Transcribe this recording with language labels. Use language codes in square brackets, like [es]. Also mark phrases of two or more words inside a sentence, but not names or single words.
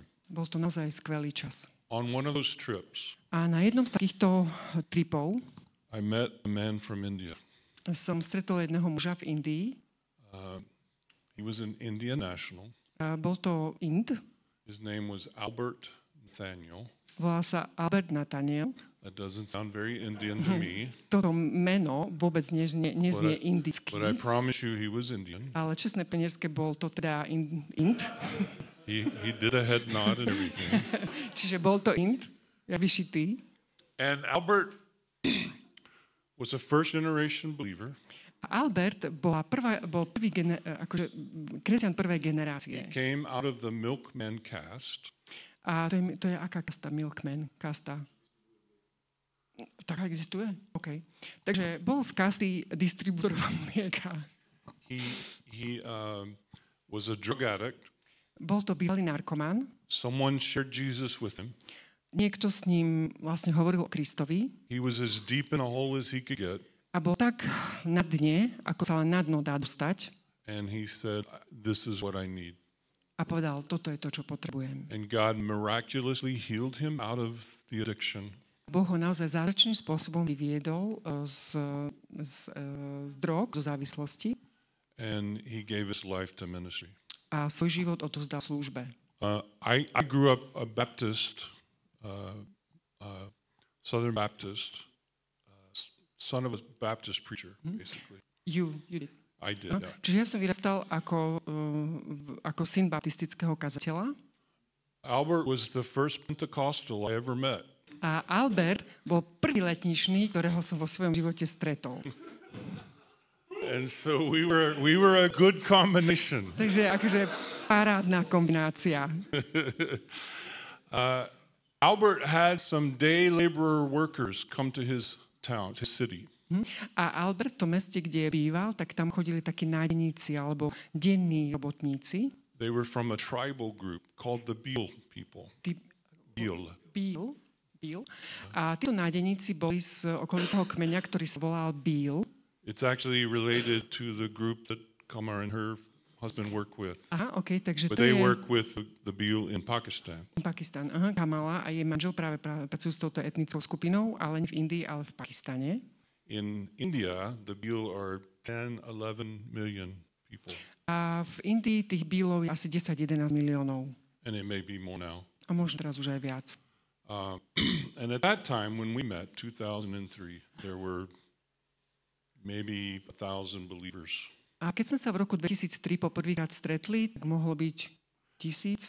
[sk] Bol to naozaj skvelý čas. [en] On one of those trips, [sk] A na jednom z takýchto tripov [en] I met a man from India. [sk] som stretol jedného muža v Indii. [en] He was an Indian national. [sk] A bol to Ind. [en] His name was Albert Nathaniel. [sk] Volá sa Albert Nathaniel. [en] That doesn't sound very Indian to me, [sk] Toto meno vôbec neznie indicky. [en] but I promise you he was Indian. [sk] Ale čestné penierské bol to teda Ind. [en] He did a head nod and everything. [sk] Čiže bol to Ind, ja vyšitý. [en] And Albert was a first generation believer. [sk] A Albert bol prvý akože kresťan prvej generácie. [en] Came out of the milkman caste. [sk] A to je aká kasta? Milkman kasta. Taká existuje? OK. Takže bol z kasty distribútorov mlieka. [en] He was a drug addict. [sk] Bol to bývalý narkoman. [en] Someone shared Jesus with him. [sk] Niekto s ním vlastne hovoril o Kristovi. [en] He was as deep in a hole as he could get. [sk] A bol tak na dne, ako sa len na dno dá dostať. [en] And he said, this is what I need. [sk] A povedal, toto je to, čo potrebujem. [en] And God miraculously healed him out of the addiction. [sk] Boh ho naozaj zázračným spôsobom vyviedol z drog, zo závislosti. [en] And he gave his life to ministry. [sk] A svoj život odovzdal službe. [en] I grew up a Baptist, Southern Baptist, son of a Baptist preacher, basically. You did. I did, [sk] No, [en] yeah. [sk] čiže ja som vyrastal ako syn baptistického kazateľa. [en] Albert was the first Pentecostal I ever met. [sk] A Albert bol prvý letničný, ktorého som vo svojom živote stretol. [en] And so we were a good combination. [sk] Takže akože parádna kombinácia. [en] Albert had some day laborer workers come to his town, his city. [sk] A Albert, to meste, kde býval, tak tam chodili takí nádeníci alebo denní robotníci. [en] They were from a tribal group called the Beal people. Beal. Beal. [sk] A títo nádeníci boli z okolitého kmeňa, ktorý sa volal Beal. [en] It's actually related to the group that Kamar and her husband work with. [sk] Aha, OK, takže [en] But [sk] to [en] they [sk] je [en] work with the Beal in Pakistan. Pakistan. [sk] Aha, Kamala a jej manžel práve pracujú s touto etnickou skupinou, ale nie v Indii, ale v Pakistane. [en] In India, the Beal are 10, 11 million people. [sk] A v Indii tých Bealov je asi 10-11 miliónov. [en] And it may be more now. [sk] A možno teraz už aj viac. [en] And at that time, when we met, 2003, there were maybe 1,000 believers. [sk] A keď sme sa v roku 2003 poprvýkrát stretli, tak mohlo byť 1000